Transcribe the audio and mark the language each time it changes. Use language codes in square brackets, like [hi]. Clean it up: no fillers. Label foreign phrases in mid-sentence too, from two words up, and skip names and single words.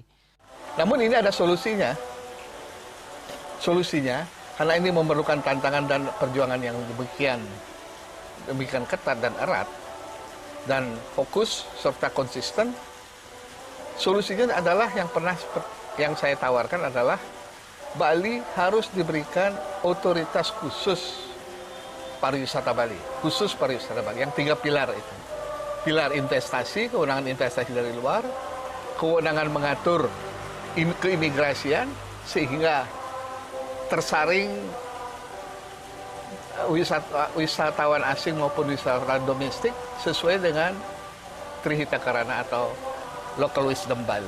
[id] Namun ini ada solusinya. Solusinya karena ini memerlukan tantangan dan perjuangan yang demikian ketat dan erat dan fokus serta konsisten. Solusinya adalah yang saya tawarkan adalah Bali harus diberikan otoritas khusus pariwisata Bali, khusus pariwisata Bali yang 3 pilar itu. Pilar investasi, kewenangan investasi dari luar, kewenangan mengatur keimigrasian sehingga tersaring wisatawan asing maupun wisatawan domestik sesuai dengan Trihita Karana atau [en] Local Wisdom [id] Bali.